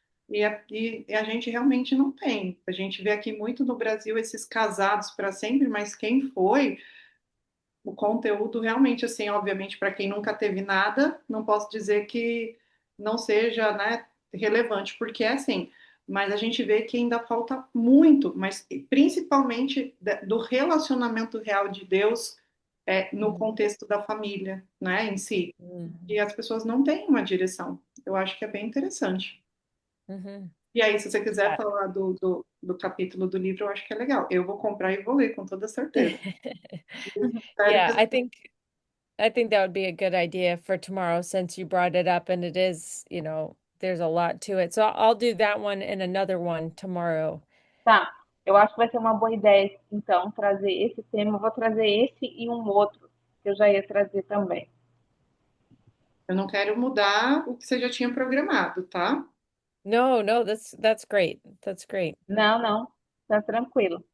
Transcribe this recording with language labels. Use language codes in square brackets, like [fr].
[pt] E a gente realmente não tem. A gente vê aqui muito no Brasil esses casados para sempre, mas quem foi o conteúdo realmente, assim, obviamente, para quem nunca teve nada, não posso dizer que não seja, né, relevante, porque é assim, mas a gente vê que ainda falta muito, mas principalmente do relacionamento real de Deus no Mhm. contexto da família, né, em si. E Mhm. as pessoas não têm uma direção. Eu acho que é bem interessante. Mhm. E aí, se você quiser [en] Yeah. [pt] falar do capítulo do livro, eu acho que é legal. Eu vou comprar e vou ler, com toda certeza. Espero [en] Yeah, [pt] que [en] I think that would be a good idea for tomorrow since you brought it up and it is, there's a lot to it. So I'll do that one and another one tomorrow. [pt] Tá, eu acho que vai ser uma boa ideia, então, trazer esse tema. Eu vou trazer esse e um outro, que eu já ia trazer também. Eu não quero mudar o que você já tinha programado, tá? [en] No, no, that's great. That's great. [pt] Não, não, tá tranquilo.